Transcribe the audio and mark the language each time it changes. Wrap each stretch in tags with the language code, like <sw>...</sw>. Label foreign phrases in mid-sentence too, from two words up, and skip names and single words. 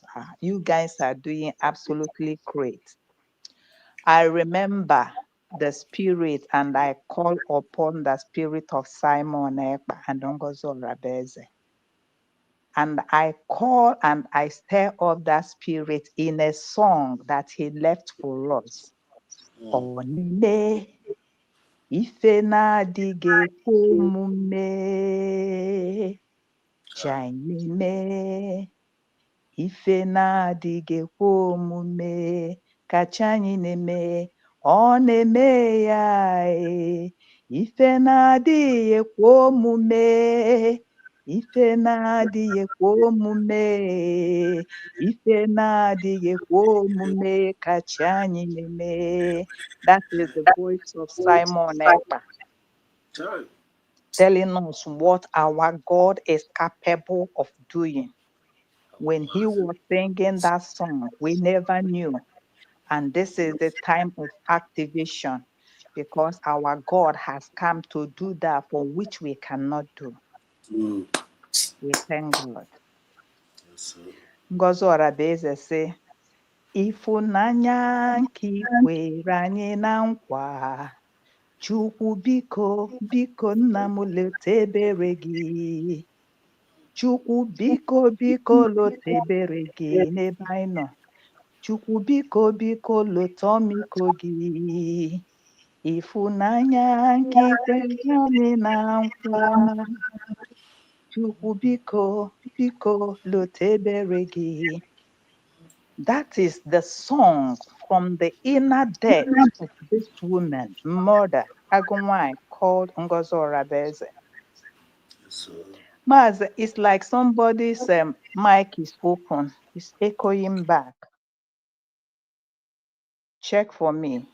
<en>You guys are doing absolutely great. I remember the spirit and I call upon the spirit of Simon Ekpa and Ngozo Rabeze. And I call and I stir up that spirit in a song that he left for us.</en> <ig>Onile ife na-adịghị ekwe omume Chaineme ife na-adịghị ekwe omume kacha anyị na-eme ọ na-eme ya ife na-adịghị ekwe omume ife na-adịghị ekwe omume ife na-adịghị ekwe omume kacha anyị na-eme.</ig> <en>That is the voice of Simon Ekpa telling us what our God is capable of doing. When he was singing that song, we never knew. And this is the time of activation because our God has come to do that for which we cannot do. We thank God.</en> <ig>Ngozi Orabieze say, Ifunanya nke kwere anyị na nkwa, Chukwu biko, biko nna m leta ebere gị. Chukwu biko, biko leta ebere gị n'ebe anyị nọ. Chukwu biko, biko leta ọmịiko gị. Ifunanya nke kwere anyị na nkwa. Chukwu biko, biko leta ebere gị.</ig> <en>That is the song from the inner depth of this woman, mother, Agumwai, called Ngozi Orabieze. Maz, it's like somebody's mic is open. It's echoing back. Check for me.</en>